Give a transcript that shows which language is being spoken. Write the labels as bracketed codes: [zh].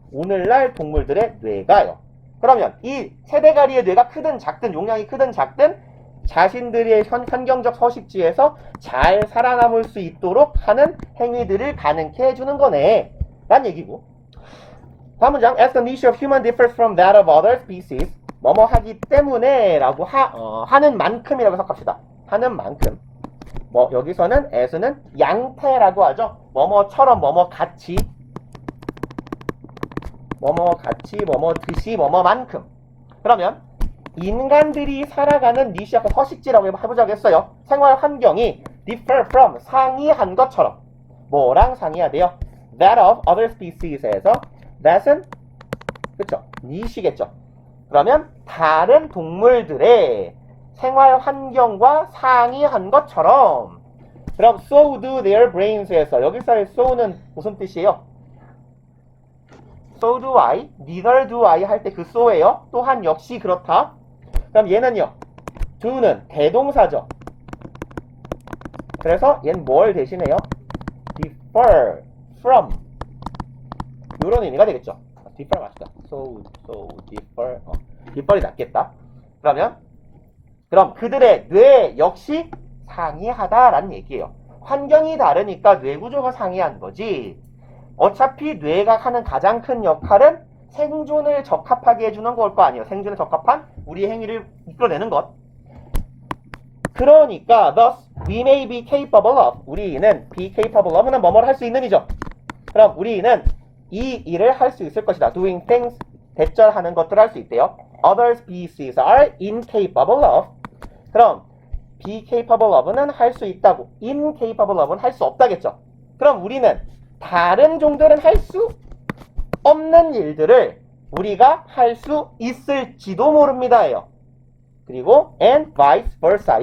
[ko] 오늘날 동물들의 뇌가요. 그러면 이 세대가리의 뇌가 크든 작든, 용량이 크든 작든 자신들의 환경적 서식지에서 잘 살아남을 수 있도록 하는 행위들을 가능케 해주는 거네 란 얘기고, 다음 문장. [en] As the niche of human differs from that of other species. [ko] 뭐뭐 하기 때문에 라고 하는 만큼이라고 해석합시다. 하는 만큼. 뭐 여기서는 as는 양태라고 하죠. 뭐뭐처럼, 뭐뭐같이, 뭐뭐같이, 뭐뭐듯이, 뭐뭐만큼. 그러면 인간들이 살아가는 니시 아까 서식지라고 해보자고 했어요. 생활 환경이 [en] differ from, [ko] 상이한 것처럼. 뭐랑 상이하대요? [en] That of other species에서 that은 [ko] 그쵸? 니시겠죠. 그러면 다른 동물들의 생활 환경과 상이한 것처럼. 그럼 [en] so do their brains [ko] 에서 여기서의 so는 무슨 뜻이에요? [en] so do I, neither do I [ko] 할 때 그 [en] so예요. [ko] 또한 역시 그렇다. 그럼 얘는요, do는 대동사죠. 그래서 얘는 뭘 대신해요? [en] differ from [ko] 이런 의미가 되겠죠. differ 맞다. so differ. differ이 낫겠다. 그럼 그들의 뇌 역시 상이하다라는 얘기예요. 환경이 다르니까 뇌 구조가 상이한 거지. 어차피 뇌가 하는 가장 큰 역할은 생존을 적합하게 해주는 걸 거 아니에요. 생존에 적합한 우리 행위를 이끌어내는 것. 그러니까 [en] thus we may be capable of, [ko] 우리는 be capable of는 뭐뭐를 할 수 있는 이죠. 그럼 우리는 이 일을 할 수 있을 것이다. [en] doing things, [ko] 대절하는 것들을 할 수 있대요. [en] other species are incapable of. [ko] 그럼 be capable of는 할 수 있다고, incapable of는 할 수 없다겠죠. 그럼 우리는 다른 종들은 할 수 없는 일들을 우리가 할 수 있을지도 모릅니다예요. 그리고 [en] and vice versa.